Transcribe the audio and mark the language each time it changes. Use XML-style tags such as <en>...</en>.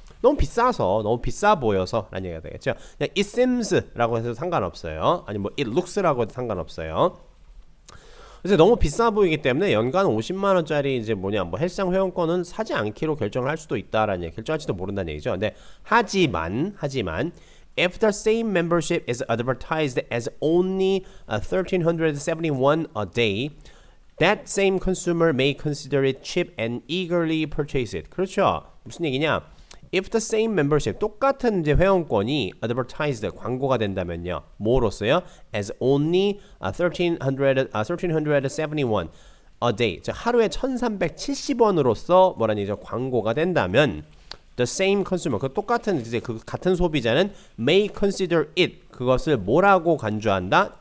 <ko>너무 비싸서, 너무 비싸 보여서 라는 얘기가 되겠죠. 그냥</ko> <en>it seems</en> <ko>라고 해서 상관없어요. 아니 뭐</ko> <en>it looks</en> <ko>라고 해도 상관없어요. 그래서 너무 비싸 보이기 때문에 연간 50만 원짜리 이제 뭐냐 뭐 헬스장 회원권은 사지 않기로 결정을 할 수도 있다라는 얘기, 결정할지도 모른다는 얘기죠. 근데 하지만</ko> <en>if the same membership is advertised as only 1,371 a day, that same consumer may consider it cheap and eagerly purchase it.</en> <ko>그렇죠. 무슨 얘기냐?</ko> <en>If the same membership,</en> <ko>똑같은 이제 회원권이</ko> <en>advertised,</en> <ko>광고가 된다면요. 뭐로써요?</ko> <en>As only 1,371 a day.</en> <ko>즉 하루에 1,370원으로서 뭐라는 얘기죠? 광고가 된다면</ko> <en>the same consumer,</en> <ko>그 똑같은 이제 그 같은 소비자는</ko> <en>may consider it,</en> <ko>그것을 뭐라고 간주한다?</ko>